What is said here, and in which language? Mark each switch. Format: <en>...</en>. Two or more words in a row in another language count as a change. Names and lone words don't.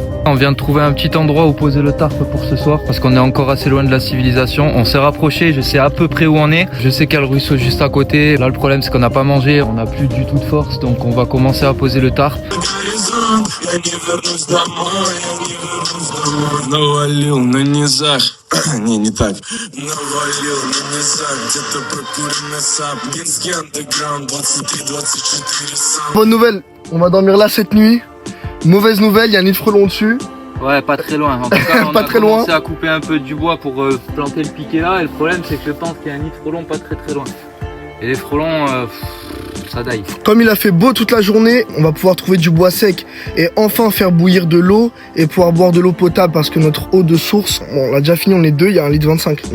<fr>On vient de trouver un petit endroit où poser le tarp pour ce soir parce qu'on est encore assez loin de la civilisation. On s'est rapproché, je sais à peu près où on est. Je sais qu'il y a le ruisseau juste à côté. Là le problème c'est qu'on n'a pas mangé, on n'a plus du tout de force, donc on va commencer à poser le tarp.</fr> <ru>Навалил на низах, не так. Навалил на низах, где-то прокуренный сап. Минский андеграунд, 23-24 сам.</ru> <fr>Bonne nouvelle, on va dormir là cette nuit. Mauvaise nouvelle, il y a un nid de frelons dessus. Ouais, pas très loin. En tout cas, on Pas a très commencé loin. à couper un peu du bois pour planter le piquet là. Et le problème, c'est que je pense qu'il y a un nid de frelons pas très loin. Et les frelons, ça daille. Comme il a fait beau toute la journée, on va pouvoir trouver du bois sec et enfin faire bouillir de l'eau et pouvoir boire de l'eau potable parce que notre eau de source, bon, on l'a déjà fini, on est deux, il y a 1,25 litre.</fr>